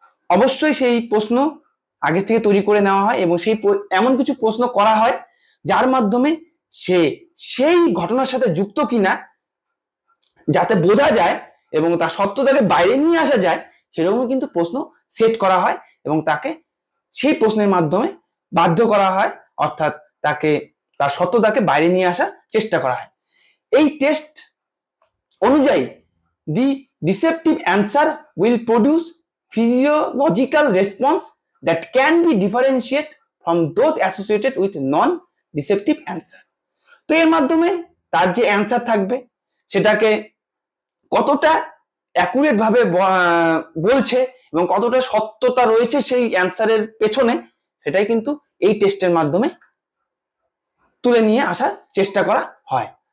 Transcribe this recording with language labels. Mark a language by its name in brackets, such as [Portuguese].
[Bangla] অবশ্যই সেই প্রশ্ন আগে থেকে তৈরি করে নেওয়া হয় এবং সেই এমন কিছু প্রশ্ন করা হয় যার মাধ্যমে সে সেই ঘটনার সাথে যুক্ত কিনা যাতে বোঝা যায় এবং তার সত্যতাকে বাইরে নিয়ে আসা যায়, সেরকমই কিন্তু প্রশ্ন সেট করা হয় এবং তাকে সেই প্রশ্নের মাধ্যমে বাধ্য করা হয়, অর্থাৎ তাকে তার সত্যতাকে বাইরে নিয়ে আসার চেষ্টা করা হয়। এই টেস্ট অনুযায়ী [English] The deceptive answer will produce physiological response that can be differentiated from those associated with non-deceptive answer। [Bangla] তো এর মাধ্যমে তার যে অ্যান্সার থাকবে সেটাকে কতটা অ্যাকুরেট ভাবে বলছে এবং কতটা সত্যতা রয়েছে সেই অ্যান্সারের পেছনে, সেটাই কিন্তু এই টেস্টের মাধ্যমে তুলে নিয়ে আসার চেষ্টা করা হয়।